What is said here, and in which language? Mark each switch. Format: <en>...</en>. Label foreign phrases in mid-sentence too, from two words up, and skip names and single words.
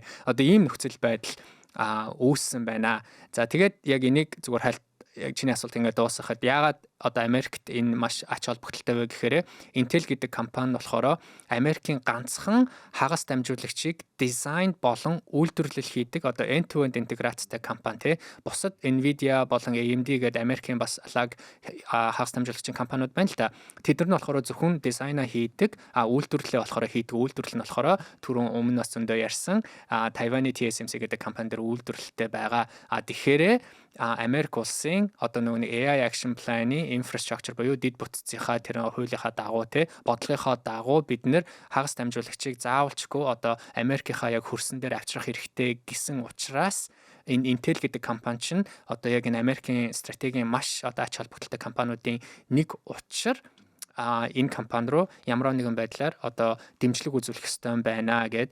<mn>Одоо ийм нөхцөл байдал үүссэн байна. За тэгээд яг энийг зүгээр яг чиний асуулт ингээд дуусгахад яагаад одоо Америкт энэ маш ач холбогдолтой вэ гэхээр Intel гэдэг компани болохоор Америкийн ганцхан хагас дамжуулагчийг дизайн болон үйлдвэрлэл хийдэг одоо</mn> <en>end-to-end</en> <mn>интеграцтай компани тий. Бусад Nvidia болон AMD гэдэг Америкийн бас хагас дамжуулагчийн компаниуд байна л да. Тэд нар нь болохоор зөвхөн дизайна хийдэг, үйлдвэрлэлээ болохоор хийдэг. Үйлдвэрлэл нь болохоор түрүүн өмнө бас зөндөө ярьсан Тайваны TSMC гэдэг компани дээр үйлдвэрлэлтэй байгаа. Тэгэхээр Америк улсын одоо нөгөө</mn> <en>AI action plan-</en> <mn>ы infrastructure буюу дид бүтцийнхаа тэр хуулийнхаа дагуу те бодлогынхаа дагуу бид нэр хагас дамжуулагчийг заавалчгүй одоо Америкийнхаа яг хөрсөн дээр авчрах хэрэгтэй гэсэн учраас энэ Intel гэдэг компани чинь одоо яг энэ Америкийн стратегийн маш одоо ач холбогдолтой компаниудын нэг учир энэ компани руу ямар нэгэн байдлаар одоо дэмжлэг үзүүлэх ёстой байна гэд.</mn>